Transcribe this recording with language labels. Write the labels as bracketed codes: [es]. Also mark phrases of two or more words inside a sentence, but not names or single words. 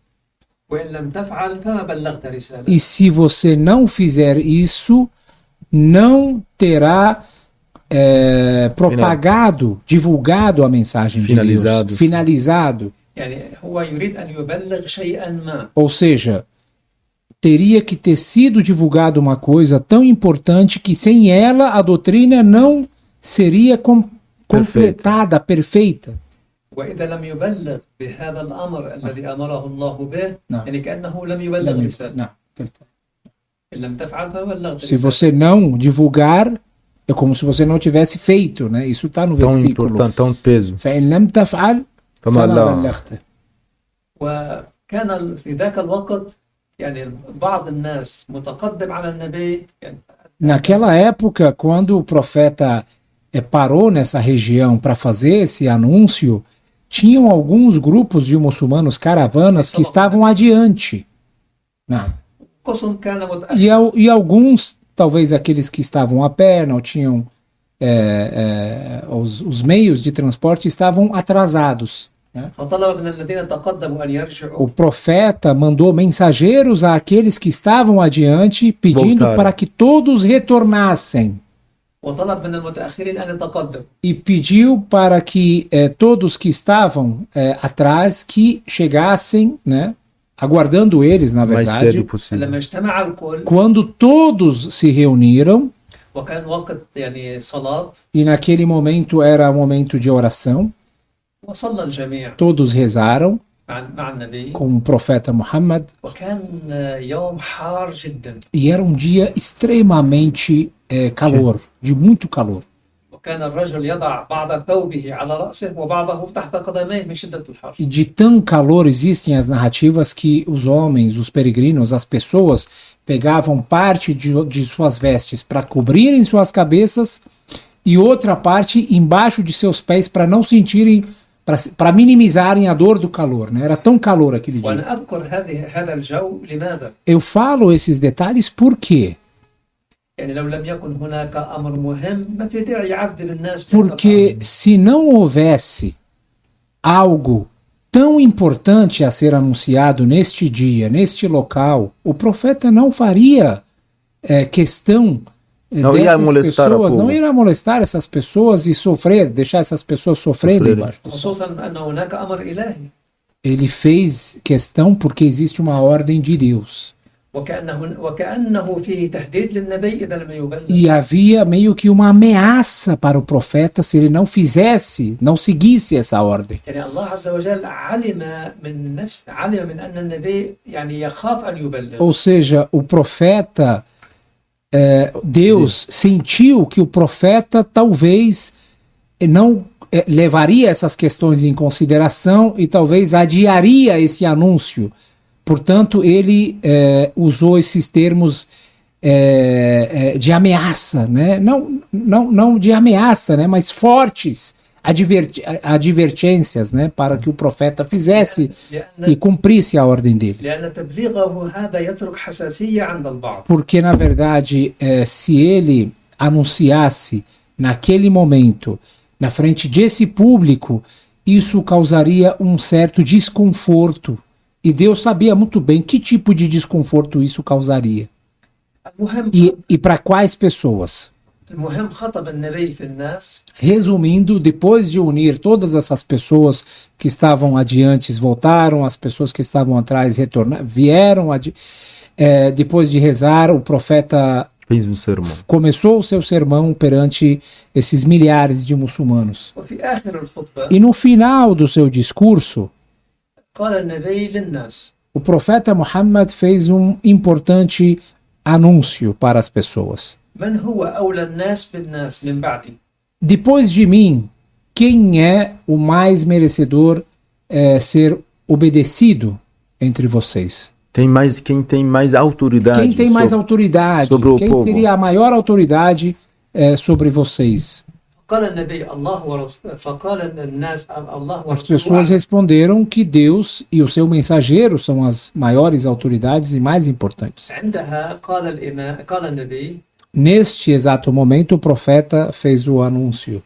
[pt] E se você não fizer isso, não terá divulgado a mensagem de Deus. Finalizado. Ou seja, teria que ter sido divulgado uma coisa tão importante que sem ela a doutrina não seria completada, perfeita. [ar] وإذا لم يبلغ بهذا الأمر الذي أمره الله به نعم. يعني كأنه لم يبلغ رسالة [pt] Não. [ar] إن لم تفعل فبلغت [pt] Se [ar] رسالة. [pt] você não divulgar, é como se você não tivesse feito, né? Isso está no Tão versículo. importante, tão peso. [ar] فإن لم تفعل فما فما لا. بلغت. وكان في ذاك الوقت يعني بعض الناس متقدم على النبي يعني [pt] Naquela época, quando o profeta parou nessa região para fazer esse anúncio, tinham alguns grupos de muçulmanos, caravanas, que estavam adiante. Não. [ar] قسم كان متأخر [pt] E alguns, talvez aqueles que estavam a pé, não tinham os meios de transporte, estavam atrasados. [ar] فطلب من الذين تقدموا أن يرجعوا [pt] O profeta mandou mensageiros àqueles que estavam adiante, pedindo Voltaram. para que todos retornassem. [ar] وطلب من المتأخرين أن يتقدموا [pt] E pediu para que todos que estavam atrás que chegassem, né, aguardando eles, na O mais cedo verdade. possível. [ar] لما اجتمع الكل [pt] Quando todos se reuniram, [ar] وكان وقت يعني صلاة [pt] e naquele momento era momento de oração, [ar] وصلى الجميع [pt] todos rezaram [ar] مع النبي [pt] com o profeta Muhammad, [ar] وكان يوم حار جدا [pt] e era um dia extremamente calor, de muito calor. [ar] وكان الرجل يضع بعض ثوبه على رأسه وبعضه تحت قدميه من شدة الحر [pt] E de tão calor existem as narrativas que os homens, os peregrinos, as pessoas pegavam parte de suas vestes para cobrirem suas cabeças e outra parte embaixo de seus pés para não sentirem, para minimizarem a dor do calor, né? Era tão calor aquele dia. [ar] وأنا أذكر هذا الجو لماذا؟ [pt] Eu falo esses detalhes porque [ar] يعني لو لم يكن هناك أمر مهم ما في داعي يعذب الناس بهذا [pt] porque [ar] الأمر. [pt] se não houvesse algo tão importante a ser anunciado neste dia, neste local, o profeta não faria questão Não ia dessas molestar a pessoas, povo. não irá molestar essas pessoas e sofrer, deixar essas pessoas sofrendo Sofrerem. embaixo do sol. [ar] خصوصا أن هناك أمر إلهي [pt] Ele fez questão porque existe uma ordem de Deus. [ar] وكأنه فيه تهديد للنبي إذا لم يبلغ [pt] E havia meio que uma ameaça para o profeta se ele não fizesse, não seguisse essa ordem. [ar] يعني الله عز وجل علم من أن النبي يعني يخاف أن يبلغ [pt] Ou seja, o profeta, Deus sentiu que o profeta talvez não levaria essas questões em consideração e talvez adiaria esse anúncio. Portanto, ele usou esses termos de ameaça, né? Não de ameaça, né? Mas fortes advertências, né? Para que o profeta fizesse e cumprisse a ordem dele. لأن تبليغه هذا يترك حساسية عند البعض Porque, na verdade, se ele anunciasse naquele momento, na frente desse público, isso causaria um certo desconforto. E Deus sabia muito bem que tipo de desconforto isso causaria. [ar] المهم [pt] E para quais pessoas? [ar] المهم خطب النبي في الناس [pt] Resumindo, depois de unir todas essas pessoas que estavam adiante, voltaram, as pessoas que estavam atrás retornaram, vieram, depois de rezar, o profeta Fez um sermão. começou o seu sermão perante esses milhares de muçulmanos. [ar] وفي آخر الخطبة [pt] E no final do seu discurso, [ar] قال النبي للناس [pt] o profeta Muhammad fez um importante anúncio para as pessoas. [ar] من هو أولى الناس بالناس من بعدي [pt] Depois de mim, quem é o mais merecedor ser obedecido entre vocês? Quem tem mais autoridade. Quem tem mais autoridade? sobre o Quem povo. seria a maior autoridade sobre vocês? [ar] قال النبي الله ورسوله فقال الناس الله [pt] As [ar] ورسوله [pt] pessoas responderam que Deus e o seu mensageiro são as maiores autoridades e mais importantes. [ar] عندها قال النبي [pt] Neste exato momento, o profeta fez o anúncio.